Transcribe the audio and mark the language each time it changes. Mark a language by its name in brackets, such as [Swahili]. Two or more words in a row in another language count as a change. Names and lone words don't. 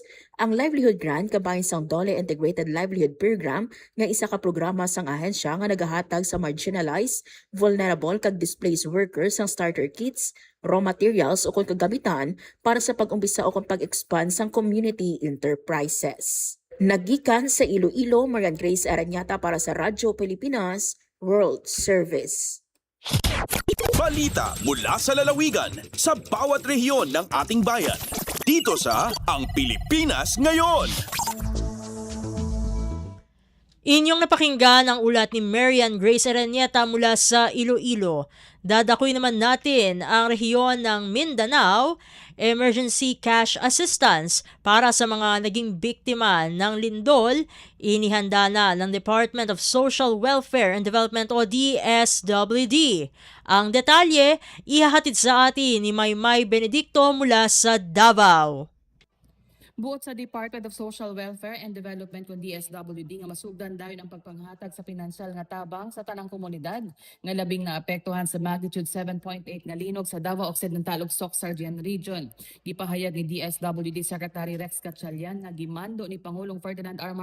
[Hiligaynon] Ang livelihood grant kabahin sang DOLE Integrated Livelihood Program nga isa ka programa sang ahensya nga nagahatag sa [English] marginalized, vulnerable [Hiligaynon] kag [English] displaced workers [Hiligaynon] sang [English] starter kits, raw materials [Hiligaynon] o kung kagamitan para sa pag-umpisa o kung pag-expand sang [English] community enterprises. [Hiligaynon] Nagikan sa Iloilo, Marian Grace Aranyata para sa Radyo Pilipinas World Service. [Filipino] Balita mula sa lalawigan sa bawat rehiyon ng ating bayan. Dito sa Ang Pilipinas Ngayon. Inyong napakinggan ang ulat ni Marian Grace Aranyeta mula sa Iloilo. Dadakoy naman natin ang rehiyon ng Mindanao, [English] emergency cash assistance [Filipino] para sa mga naging biktima ng lindol. Inihanda na ng Department of Social Welfare and Development o DSWD. Ang detalye, ihahatid sa atin ni Maymay Benedicto mula sa Davao. [Cebuano] Buot sa Department of Social Welfare and Development kung DSWD nga masugdan dayon ang pagpanghatag sa pinansyal nga tabang sa tanang komunidad nga labing naapektuhan sa magnitude 7.8 nga linog sa Davao Occidental ug Soc-Sardian Region. Gipahayag ni DSWD Secretary Rex Gatchalian nga gimando ni Pangulong Ferdinand R.